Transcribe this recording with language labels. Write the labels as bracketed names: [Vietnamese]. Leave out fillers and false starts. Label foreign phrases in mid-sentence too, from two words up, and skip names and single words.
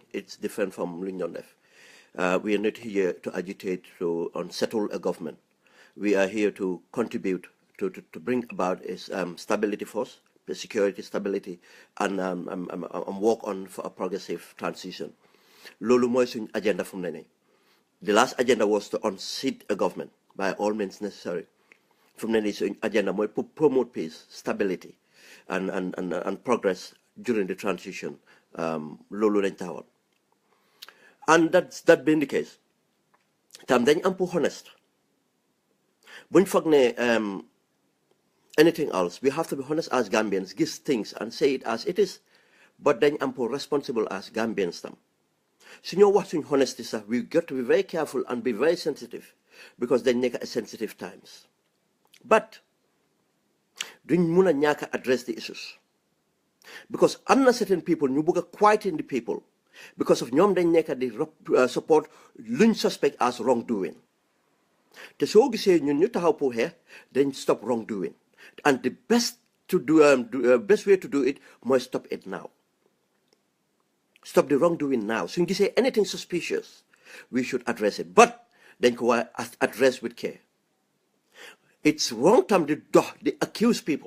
[English] It's different from Lunyonef. We are not here to agitate to unsettle a government. We are here to contribute to bring about is stability first, the security stability, and work on for a progressive transition. [Wolof] Lolu moy suñ [English] agenda from the last agenda was to unseat a government by all means necessary. From the [Wolof] suñ agenda moy [English] to promote peace, stability, and progress during the transition. [Wolof] Lolu lañ taxawal. [English] And that being the case, [Wolof] tam dañ am pour honest. Buñ foog ne [English] anything else, we have to be honest as Gambians, give things and say it as it is. [Wolof] But dañ am pour [English] responsible as Gambians [Wolof] tam. [English] So you know what in honesty, sir, we got to be very careful and be very sensitive because they make sensitive times. [Wolof] But duñ mun a ñàkk [English] address the issues. [Wolof] Because am na [English] certain people [Wolof] ñu bëgg a [English] quieten the people because of [Wolof] ñoom dañ nekk di [English] support luñ suspect as wrongdoing. [Wolof] Te soo gisee ñun ñu taxaw pour xeex dañ [English] stop wrongdoing. And the best way to do it [Wolof] mooy stop [English] it now. Stop the wrongdoing now. So you say anything suspicious, we should address it. But then address with care. It's wrong to accuse people.